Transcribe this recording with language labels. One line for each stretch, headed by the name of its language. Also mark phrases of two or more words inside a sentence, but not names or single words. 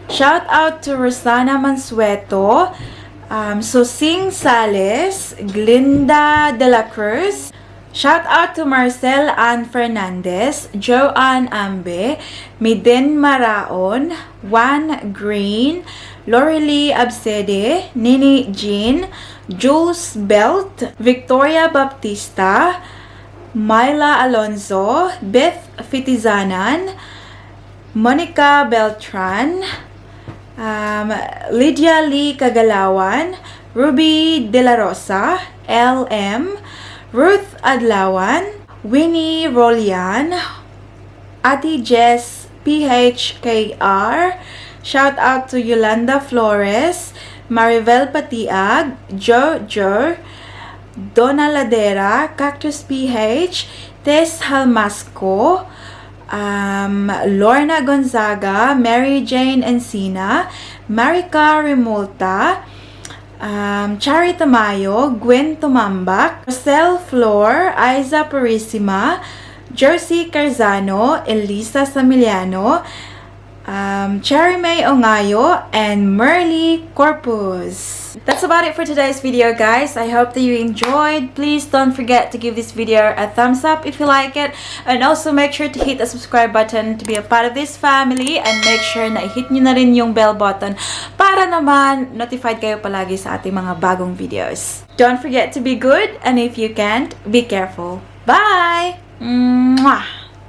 English: Shout out to Rosana Mansueto, Sosing Sales, Glinda De La Cruz, Shout out to Marcel Ann Fernandez, Joanne Ambe, Miden Maraon, Juan Green, Lorelie Absede, Nini Jean, Jules Belt, Victoria Baptista, Myla Alonzo, Beth Fitizanan, Monica Beltran, Lydia Lee Kagalawan, Ruby De La Rosa, LM, Ruth Adlawan, Winnie Rolian, Ate Jess PHKR, shout out to Yolanda Flores, Maribel Patiag, Jojo, Donna Ladera, Cactus PH, Tess Halmasco, Lorna Gonzaga, Mary Jane Encina, Marika Remulta, Chari Tamayo, Gwen Tumambak, Rosel Flor, Aiza Purissima, Jersey Carzano, Elisa Samiliano, Cherry May Ongayo, and Merly Corpus. That's about it for today's video, guys. I hope that you enjoyed. Please don't forget to give this video a thumbs up if you like it, and also make sure to hit the subscribe button to be a part of this family, and make sure
Filipino: na i-hit nyo na rin yung bell button para naman notified kayo palagi sa ating mga bagong videos.
English: Don't forget to be good, and if you can't, be careful. Bye! Mwah!